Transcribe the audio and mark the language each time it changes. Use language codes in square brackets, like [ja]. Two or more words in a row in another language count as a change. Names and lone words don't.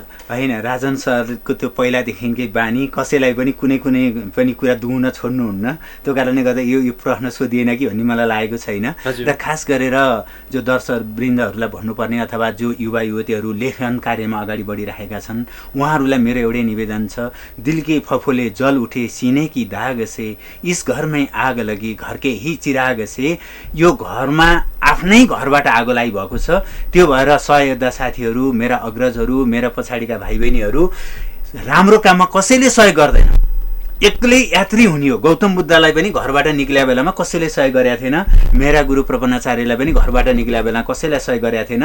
[ne] होइन, राजन सरको त्यो पहिलादेखिकै बानी कसैलाई पनि कुनै पनि कुरा दुहुन छोड्नुहुन्न। त्यो कारणले गर्दा यो प्रश्न सोधिएन कि भन्ने मलाई लागेको छैन। र खास गरेर जो दर्शक वृन्दहरूलाई भन्नुपर्ने अथवा जो युवा युवतीहरू लेखन कार्यमा अगाडि बढिरहेका छन् उहाँहरूलाई मेरो एउटै निवेदन छ, [hi] दिल के फफोले जल उठे सीने की दाग से, इस घर में आग लगी घर के ही चिराग से। [ne] यो घरमा आफ्नै घरबाट आगो लागिरहेको छ। त्यो भएर सहयोद्धा साथीहरू, मेरा अग्रजहरू, मेरा पछाडिका भाइ बहिनीहरू, राम्रो काममा कसैले सहयोग गर्दैन, एक्लै यात्री हुने हो। गौतम बुद्धलाई पनि घरबाट निक्लिया बेलामा कसैले सहयोग गरेका थिएन। मेरा गुरु प्रपन्नाचार्यलाई पनि घरबाट निक्लिया बेला कसैले सहयोग गरेका थिएन।